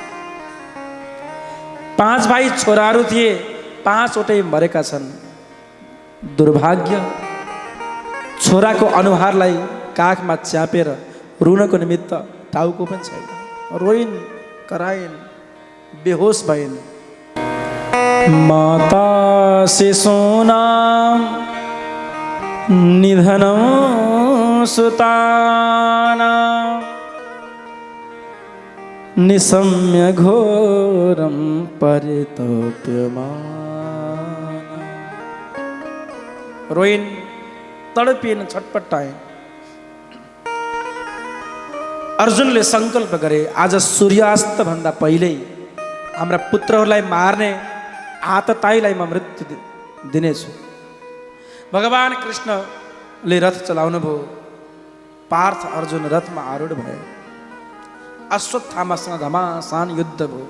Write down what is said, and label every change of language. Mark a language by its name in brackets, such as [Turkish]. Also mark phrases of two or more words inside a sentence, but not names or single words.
[Nepali] 5 भाइ छोराहरू थिए, 5वटै मरेका छन्। दुर्भाग्य छोराको अनुहारलाई काखमा च्यापेर रुनको निमित्त टाउको पनि छैन। रोइन्, कराइन्, बेहोस भइन्। [Sanskrit] माता शिशूनां निधनं सुतानां निशम्य घोरं परितप्यमान। [Nepali] रोइन्, तडपिन्, छटपटाइन्। अर्जुनले सङ्कल्प गरे आज सूर्यास्त भन्दा पहिल्यै हाम्रा पुत्रहरूलाई मार्ने आतताईलाई म मृत्यु दिनेछु। भगवान कृष्णले रथ चलाउनु भयो। पार्थ अर्जुन रथमा आरूढ भए। अश्वत्थामासँग घमासान युद्ध भयो।